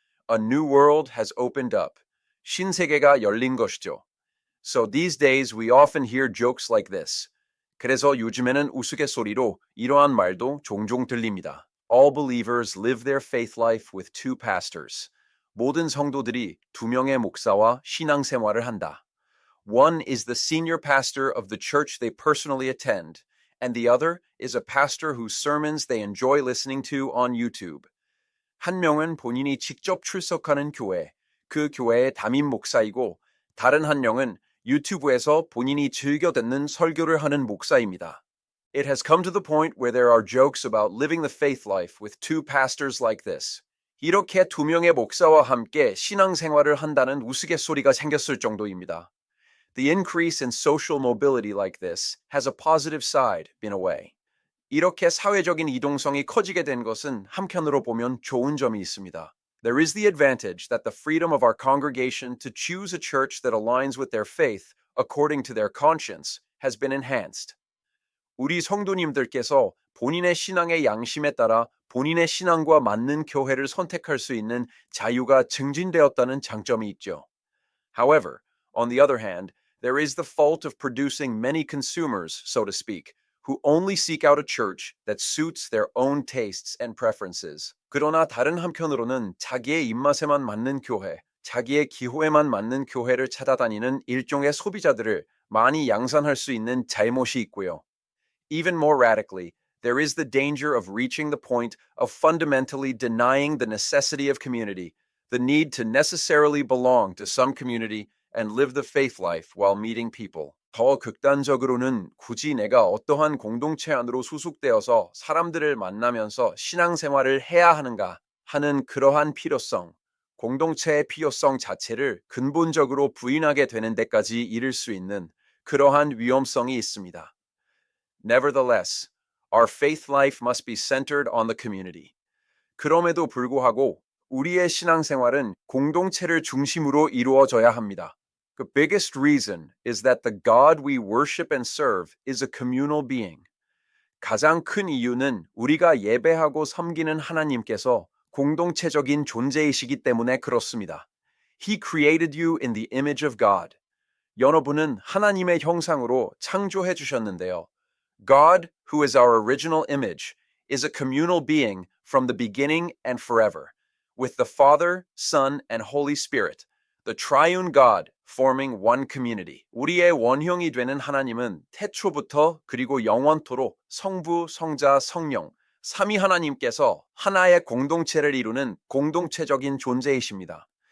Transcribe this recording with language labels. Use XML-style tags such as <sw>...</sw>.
<en>A new world has opened up.</en> <ko>신세계가 열린 것이죠.</ko> <en>So these days we often hear jokes like this.</en> <ko>그래서 요즘에는 우스갯소리로 이러한 말도 종종 들립니다.</ko> <en>All believers live their faith life with two pastors.</en> <ko>모든 성도들이 두 명의 목사와 신앙생활을 한다.</ko> <en>One is the senior pastor of the church they personally attend, and the other is a pastor whose sermons they enjoy listening to on YouTube.</en> <ko>한 명은 본인이 직접 출석하는 교회, 그 교회의 담임 목사이고, 다른 한 명은 유튜브에서 본인이 즐겨 듣는 설교를 하는 목사입니다.</ko> <en>It has come to the point where there are jokes about living the faith life with two pastors like this.</en> <ko>이렇게 두 명의 목사와 함께 신앙생활을 한다는 우스갯소리가 생겼을 정도입니다.</ko> <en>The increase in social mobility like this has a positive side, in a way.</en> <ko>이렇게 사회적인 이동성이 커지게 된 것은 한편으로 보면 좋은 점이 있습니다.</ko> <en>There is the advantage that the freedom of our congregation to choose a church that aligns with their faith according to their conscience has been enhanced.</en> <ko>우리 성도님들께서 본인의 신앙의 양심에 따라 본인의 신앙과 맞는 교회를 선택할 수 있는 자유가 증진되었다는 장점이 있죠.</ko> <en>However, on the other hand, there is the fault of producing many consumers, so to speak, who only seek out a church that suits their own tastes and preferences.</en> <ko>그러나 다른 한편으로는 자기의 입맛에만 맞는 교회, 자기의 기호에만 맞는 교회를 찾아다니는 일종의 소비자들을 많이 양산할 수 있는 잘못이 있고요.</ko> <en>Even more radically, there is the danger of reaching the point of fundamentally denying the necessity of community, the need to necessarily belong to some community and live the faith life while meeting people.</en> <ko>더 극단적으로는 굳이 내가 어떠한 공동체 안으로 수속되어서 사람들을 만나면서 신앙생활을 해야 하는가 하는 그러한 필요성, 공동체의 필요성 자체를 근본적으로 부인하게 되는 데까지 이를 수 있는 그러한 위험성이 있습니다.</ko> <en>Nevertheless, our faith life must be centered on the community.</en> <ko>그럼에도 불구하고 우리의 신앙생활은 공동체를 중심으로 이루어져야 합니다.</ko> <en>The biggest reason is that the God we worship and serve is a communal being.</en> <ko>가장 큰 이유는 우리가 예배하고 섬기는 하나님께서 공동체적인 존재이시기 때문에 그렇습니다.</ko> <en>He created you in the image of God.</en> <ko>여러분은 하나님의 형상으로 창조해 주셨는데요.</ko> <en>God, who is our original image, is a communal being from the beginning and forever, with the Father, Son, and Holy Spirit, the triune God forming one community.</en> <ko>우리의 원형이 되는 하나님은 태초부터 그리고 영원토록 성부, 성자, 성령, 삼위 하나님께서 하나의 공동체를 이루는 공동체적인 존재이십니다.</ko>